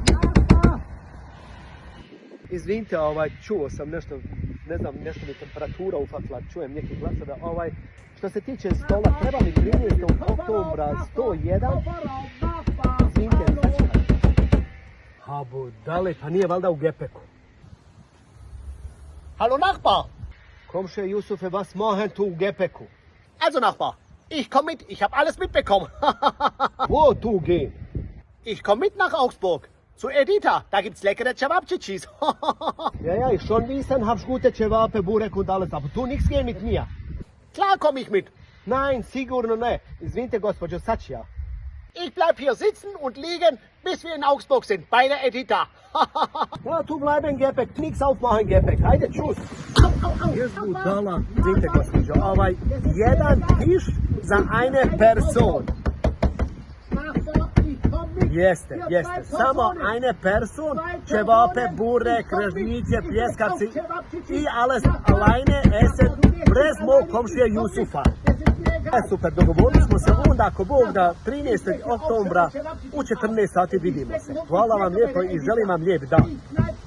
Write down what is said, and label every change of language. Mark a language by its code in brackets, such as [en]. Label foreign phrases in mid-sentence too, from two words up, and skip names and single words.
[bs] Izvinite, čuo sam nešto, ne znam, nešto mi temperatura ufatila, čujem neki glas da što se tiče stola, treba mi 13. oktobra 101. Izvinite, ha budale, pa nije valjda u Gepeku. [de] Hallo Nachbar! [bs] Komšije Jusufe, [de] was machen tu [bs] u Gepeku? [de] Also Nachbar, ich komme mit, ich habe alles mitbekommen. Wo tu gehen? Ich komme mit nach Augsburg. Zu Edita, da gibt's leckere Cevapcicis. Ja, ich schon wissen, hab's gute Cevape, Burek und alles, aber tu nichts gehen mit mir. Klar komme ich mit. Nein, [bs] sigurno ne. Izvinite, gospođo Sačija. [de] Ich bleib hier sitzen und liegen, bis wir in Augsburg sind, bei der Edita. Ja, tu bleiben Gepek, nichts aufmachen Gepek. [bs] Ajde, tschüss. Jes budala, izvinite, gospođo, jedan tiš za [de] eine Person. [bs] Jeste. Samo [de] eine Person, [bs] Cevape, Burek, Režniće, Pljeskavci i [de] alles alleine essen [bs] brez mog komšije Jusufa. Super, dogovorili smo se onda ako Bog da 13. oktobra u 14 sati vidimo se. Hvala vam lijepo i želim vam lijep dan.